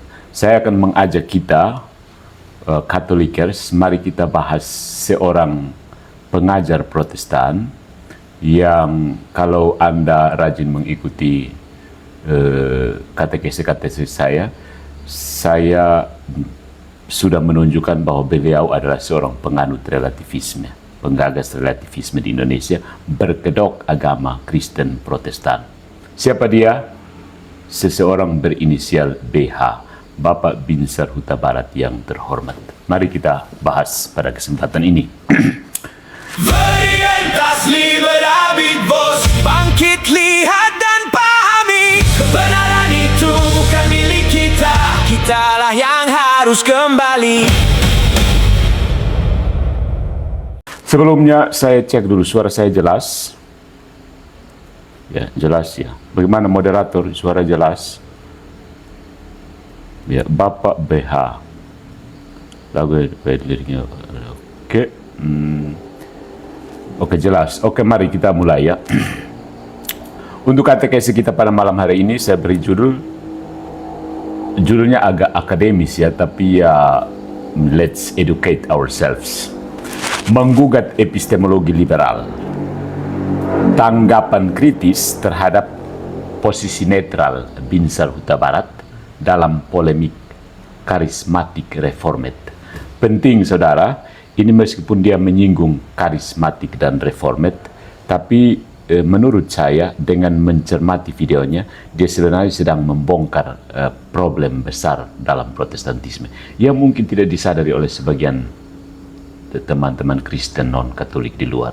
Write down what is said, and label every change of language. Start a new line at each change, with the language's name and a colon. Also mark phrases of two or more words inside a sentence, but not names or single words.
Indonesian: Saya akan mengajak kita, Katolikers, mari kita bahas seorang pengajar Protestan yang kalau Anda rajin mengikuti katekese saya sudah menunjukkan bahwa beliau adalah seorang penganut relativisme, penggagas relativisme di Indonesia, berkedok agama Kristen Protestan. Siapa dia? Seseorang berinisial BH, Bapak Binsar Huta Barat yang terhormat. Mari kita bahas pada kesempatan ini.
Latin: Veritas liberavit vos,
Indonesian: bangkit, lihat dan pahami, kebenaran itu bukan milik kita, kitalah yang harus kembali. Sebelumnya saya cek dulu suara saya jelas. Ya, jelas ya. Bagaimana moderator, suara jelas? Ya, Bapak BH. Lagu liriknya. Oke. Oke, jelas. Oke, mari kita mulai ya. Untuk katekesi kita pada malam hari ini saya beri judulnya agak akademis ya, tapi ya
English: let's educate ourselves.
Indonesian: Menggugat epistemologi liberal. Tanggapan kritis terhadap posisi netral Binsar Huta Barat dalam polemik karismatik reformed. Penting saudara, ini meskipun dia menyinggung karismatik dan reformed, tapi menurut saya dengan mencermati videonya, dia sebenarnya sedang membongkar problem besar dalam Protestantisme yang mungkin tidak disadari oleh sebagian teman-teman Kristen non-Katolik di luar.